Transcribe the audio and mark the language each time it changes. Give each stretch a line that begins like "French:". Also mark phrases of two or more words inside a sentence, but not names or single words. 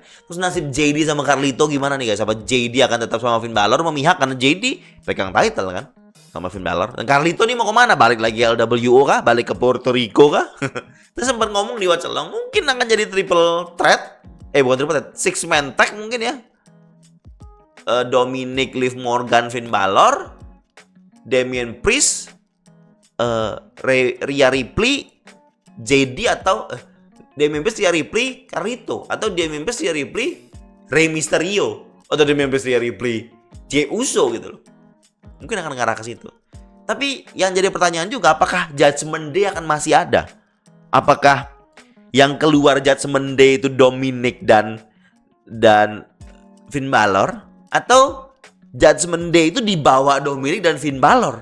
Indonesian: Terus nasib JD sama Carlito gimana nih guys? Apa JD akan tetap sama Finn Balor memihak karena JD pegang title kan sama Finn Balor? Dan Carlito nih mau kemana? Balik lagi LWO kah? Balik ke Puerto Rico kah? Terus sempat ngomong di Watch Along mungkin akan jadi
English: triple threat.
Indonesian: Bukan
English: triple threat, 6-man tag
Indonesian: mungkin ya. Dominic, Liv Morgan, Finn Balor, Damian Priest, Rhea Ripley, JD atau Damian Priest, Rhea Ripley, Carlito, atau Damian Priest, Rhea Ripley, Rey Mysterio, atau Damian Priest, Rhea Ripley, Jey Uso gitu loh. Mungkin akan ngarah ke situ. Tapi yang jadi pertanyaan juga, apakah Judgment Day akan masih ada? Apakah yang keluar Judgment Day itu Dominic dan Finn Balor, atau Judgment Day itu dibawa Dominic dan Finn Balor?